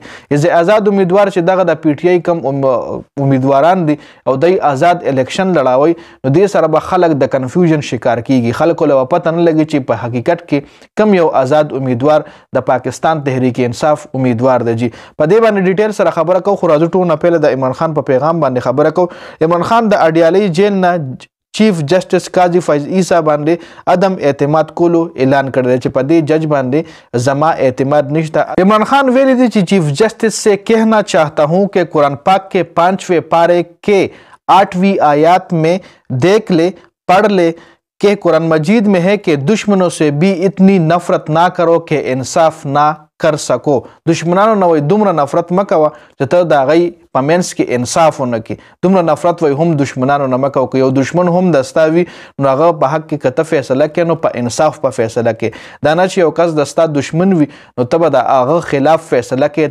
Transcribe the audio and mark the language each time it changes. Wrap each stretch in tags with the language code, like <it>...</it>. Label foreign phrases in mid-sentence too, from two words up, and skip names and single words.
<ps>ایز آزاد امیدوار چې دغه د پی ټي آی کم امیدواران دي او دوی آزاد الیکشن لړاوي نو دې سره به خلک د کنفیوژن شکار کیږي. خلکو له پته نه لګي چې په حقیقت کې کم یو آزاد امیدوار د پاکستان تحریک انصاف امیدوار دی. جی په دې باندې ډیټیل سره خبره کوو. خو راځو ټول نه پهله د عمران خان په پیغام باندې خبره کوو. عمران خان د اډیالۍ جیل نه</ps> <en>Chief Justice</en> <ps>قاضی فیض عیسی باندې عدم اعتماد کولو اعلان کړی دی چې په دې جج باندې زما اعتماد نشته. عمران خان ویلی دی چې</ps> <en>Chief Justice</en> <ur>سے کہنا چاہتا ہوں کہ قرآن پاک کے 5ویں پارے کے 8ویں آیات میں دیکھ لے پڑھ لے کہ قرآن مجید میں ہے کہ دشمنوں سے بھی اتنی نفرت نہ کرو کہ انصاف نہ کر سکو.</ur> <ps>دشمنانو نه وای دومره نفرت مه کوه چې ته د هغوی په منځ کې انصاف ونه کړي. دومره نفرت وای هم دشمنانو نه مه کوه. که یو دشمن هم د ستا وي نو هغه په حق کې که ته فیصله کوې نو په انصاف په فیصله کوې. دا نه چې یو کس د ستا دشمن وي نو ته به د هغه خلاف فیصله کوې.</ps>